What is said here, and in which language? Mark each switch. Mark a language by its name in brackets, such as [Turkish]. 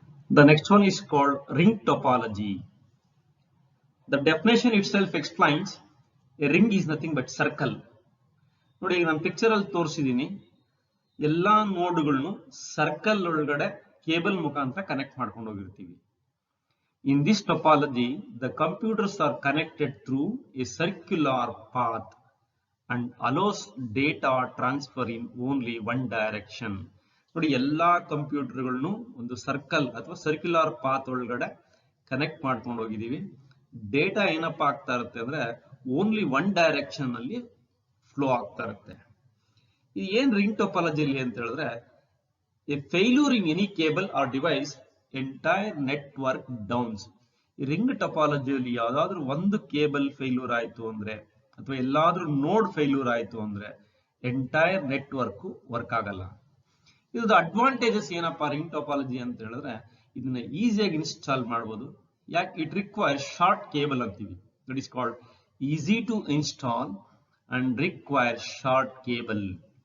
[English] The next one is called ring topology. The definition itself explains a ring is nothing but circle. [Kannada] ನೋಡಿ, ಈಗ ನಾನು picture ಅಲ್ಲಿ ತೋರಿಸಿದೀನಿ, ಎಲ್ಲಾ ನೋಡ್ಗಳನ್ನು circle ಒಳಗಡೆ ಕೇಬಲ್ ಮುಖಾಂತರ ಕನೆಕ್ಟ್ ಮಾಡ್ಕೊಂಡು ಹೋಗಿರ್ತೀವಿ. [English] In this topology, the computers are connected through a circular path and allows data transfer in only one direction. [Kannada] ನೋಡಿ, ಎಲ್ಲಾ ಕಂಪ್ಯೂಟರ್ಗಳನ್ನು ಒಂದು ಸರ್ಕಲ್ ಅಥವಾ ಸರ್ಕ್ಯುಲರ್ ಪಾತ್ ಒಳಗಡೆ ಕನೆಕ್ಟ್ ಮಾಡ್ಕೊಂಡು ಹೋಗಿದೀವಿ. ಡೇಟಾ ಏನಪ್ಪಾ ಆಗ್ತಾ ಇರುತ್ತೆ ಅಂದ್ರೆ ಓನ್ಲಿ ಒನ್ ಡೈರೆಕ್ಷನ್ ಅಲ್ಲಿ ಫ್ಲೋ ಆಗ್ತಾ ಇರುತ್ತೆ. ಇದು ಏನ್ ರಿಂಗ್ ಟೋಪಾಲಜಿಲಿ ಅಂತ ಹೇಳಿದ್ರೆ [English] a failure in any cable or device, entire network downs. [Kannada] ಈ ರಿಂಗ್ ಟೋಪಾಲಜಿಯಲ್ಲಿ ಯಾವ್ದಾದ್ರು ಒಂದು ಕೇಬಲ್ ಫೇಲ್ಯೂರ್ ಆಯ್ತು ಅಂದ್ರೆ ಅಥವಾ ಎಲ್ಲಾದ್ರೂ ನೋಡ್ ಫೇಲ್ಯೂರ್ ಆಯ್ತು ಅಂದ್ರೆ ಎಂಟೈರ್ ನೆಟ್ವರ್ಕ್ ವರ್ಕ್ ಆಗಲ್ಲ. ಇದು ಅಡ್ವಾಂಟೇಜಸ್ ಏನಪ್ಪಾ ರಿಂಗ್ ಟೋಪಾಲಜಿ ಅಂತ ಹೇಳಿದ್ರೆ ಇದನ್ನ ಈಸಿಯಾಗಿ ಇನ್ಸ್ಟಾಲ್ ಮಾಡಬಹುದು. [English] ಯಾಕೆ, it require short cable ಅಂತೀವಿ. That is called easy to install and require short cable.